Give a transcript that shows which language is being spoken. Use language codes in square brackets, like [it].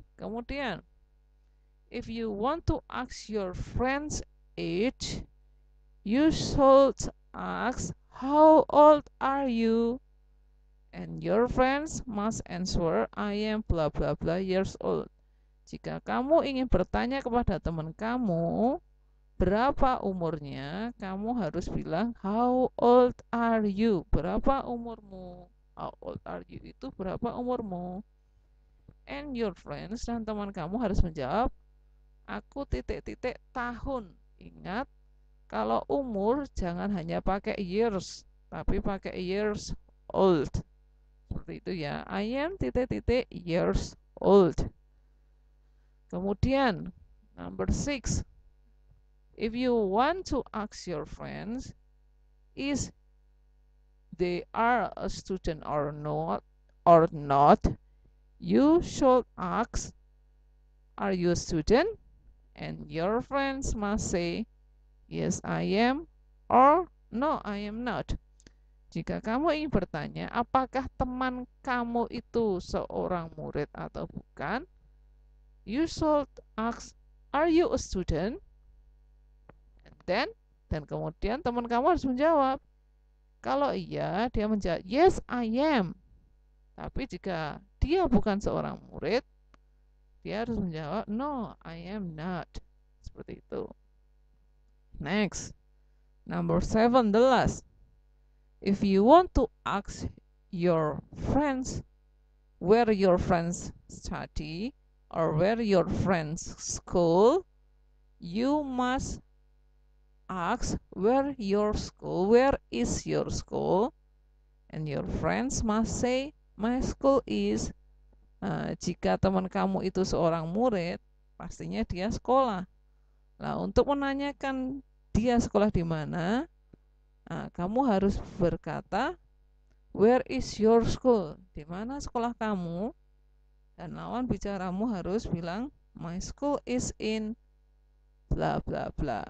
[id] Kemudian [en] if you want to ask your friend's age, you should ask how old are you? And your friends must answer I am bla bla bla years old. [id] Jika kamu ingin bertanya kepada teman kamu berapa umurnya, kamu harus bilang [en] how old are you? [id] Berapa umurmu? [en] How old are you [id] itu berapa umurmu? [en] And your friends [id] dan teman kamu harus menjawab aku titik-titik tahun. Ingat, kalau umur jangan hanya pakai years, tapi pakai years old. Seperti itu ya. [en] I am titik-titik years old. [id] Kemudian [en] number 6. If you want to ask your friends is they are a student or not, you should ask are you a student? And your friends must say yes I am or no I am not. [id] Jika kamu ingin bertanya apakah teman kamu itu seorang murid atau bukan, [en] you should ask are you a student? [id] And dan kemudian teman kamu harus menjawab. Kalau iya, dia menjawab [en] yes I am. [id] Tapi jika dia bukan seorang murid, dia harus menjawab [en] no I am not. [id] Seperti itu. [en] Next, number 7, the last. If you want to ask your friends where your friends study or where your friends school, you must ask where is your school, and your friends must say my school is. [id] Jika teman kamu itu seorang murid, pastinya dia sekolah. Nah, untuk menanyakan dia sekolah di mana, kamu harus berkata [en] where is your school? [id] Di mana sekolah kamu? Dan lawan bicaramu harus bilang [en] my school is in bla bla bla.